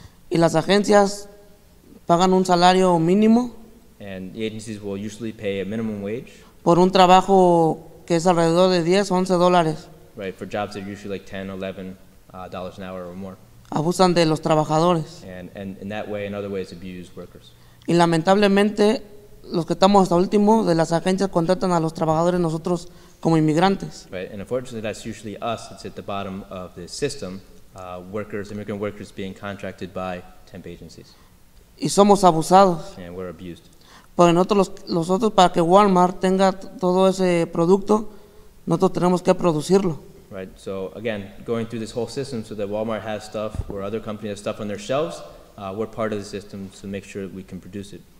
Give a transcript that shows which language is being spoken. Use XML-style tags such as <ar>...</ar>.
<es>Y las agencias pagan un salario mínimo</es> <en>And the agencies will usually pay a minimum wage.</en> <es>por un trabajo que es alrededor de $10 o $11.</es> <en>Right, for jobs that are usually like $10, $11 an hour or more.</en> <es>Abusan de los trabajadores.</es> <en>And in that way and other ways abuse workers.</en> <es>Y lamentablemente, los que estamos hasta último de las agencias contratan a los trabajadores nosotros como inmigrantes.</es> <en>Right, and unfortunately that's usually us. It's at the bottom of the system, immigrant workers being contracted by temp agencies.</en> <es>Y somos abusados.</es> <en>And we're abused.</en> <es>Porque nosotros para que Walmart tenga todo ese producto, nosotros tenemos que producirlo.</es> <en>Right, so again, going through this whole system so that Walmart has stuff or other companies have stuff on their shelves, we're part of the system to make sure we can produce it.</en>